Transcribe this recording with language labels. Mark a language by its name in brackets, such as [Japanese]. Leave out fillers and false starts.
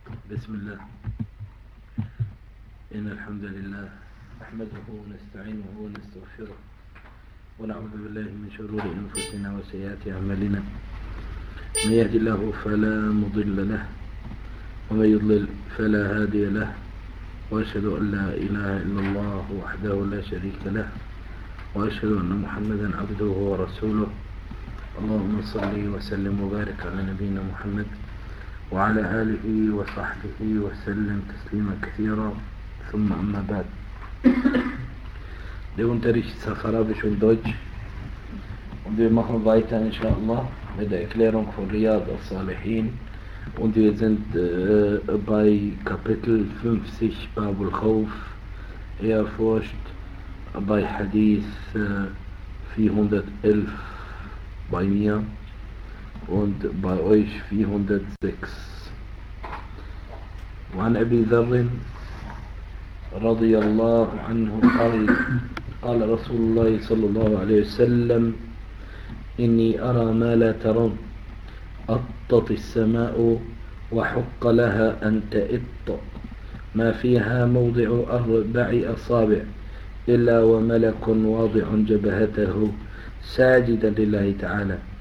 [Arabic] بسم الله، إن الحمد لله نحمده ونستعينه ونستغفره ونعوذ بالله من شرور أنفسنا وسيئات أعمالنا، من يهد الله فلا مضل له ومن يضلل فلا هادي له، وأشهد أن لا إله إلا الله وحده لا شريك له، وأشهد أن محمدا عبده ورسوله. اللهم صل وسلم وبارك على نبينا محمد وعلى آله وصحبه وسلم تسليما كثيرا. ثم أما بعد، [German] der Unterricht ist auf Arabisch und Deutsch und wir machen weiter inshallah mit der Erklärung von Riyad al-Salihin und wir sind bei Kapitel 50 Bab al-Khawf, Ehrfurcht, bei Hadith 411 bei mir und bei euch 406. [Arabic] وعن أبي ذر رضي الله عنه قال قال رسول الله صلى الله عليه وسلم إني أرى ما لا ترون، أطت السماء وحق لها أن تئط، ما فيها موضع أربع أصابع إلا وملك واضع جبهته ساجدا لله تعالى،